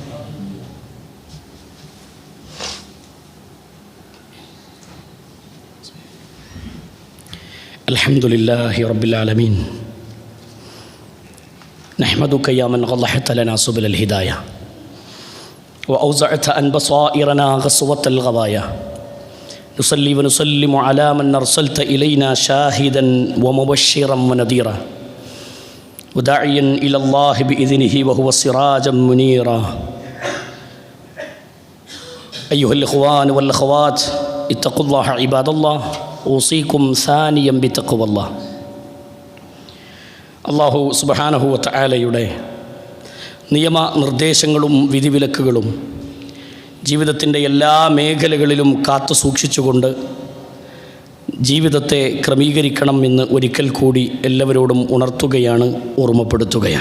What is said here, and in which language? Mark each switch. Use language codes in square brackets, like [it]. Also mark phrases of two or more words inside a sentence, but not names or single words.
[ar] الحمد لله رب العالمين. نحمدك يا من أوضحت لنا سبل الهداية وأوسعت عن بصائرنا قسوة الغواية. نصلي ونسلم على من أرسلت إلينا شاهدا ومبشرا ونذيرا وداعيا إلى الله بإذنه وهو سراجا منيرا. أيها الإخوان والأخوات اتقوا الله عباد الله. أوصيكم ثانيا بتقوى الله. [ml] അല്ലാഹു [ar] سبحانه و تعالى [ml] നിയമ നിർദ്ദേശങ്ങളും വിധിവിലക്കുകളും ജീവിതത്തിൻ്റെ എല്ലാ മേഖലകളിലും കാത്തു സൂക്ഷിച്ചുകൊണ്ട് ജീവിതത്തെ ക്രമീകരിക്കണം എന്ന് ഒരിക്കൽ കൂടി എല്ലാവരോടും ഉണർത്തുകയാണ്, ഓർമ്മപ്പെടുത്തുകയാണ്.